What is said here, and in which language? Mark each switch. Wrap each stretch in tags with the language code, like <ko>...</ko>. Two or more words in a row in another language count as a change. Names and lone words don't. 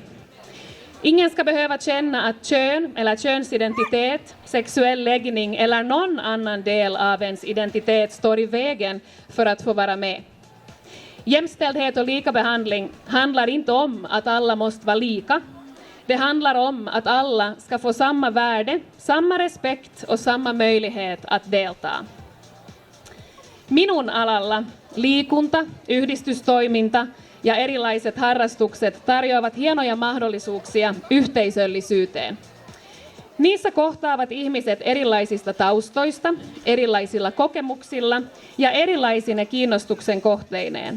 <sv>Ingen ska behöva känna att kön eller könsidentitet, sexuell läggning eller någon annan del av ens identitet står i vägen för att få vara med. Jämställdhet och likabehandling handlar inte om att alla måste vara lika. Det handlar om att alla ska få samma värde, samma respekt och samma möjlighet att delta.</sv> <fi>Minun alalla liikunta, yhdistystoiminta ja erilaiset harrastukset tarjoavat hienoja mahdollisuuksia yhteisöllisyyteen. Niissä kohtaavat ihmiset erilaisista taustoista, erilaisilla kokemuksilla ja erilaisine kiinnostuksen kohteineen.</fi>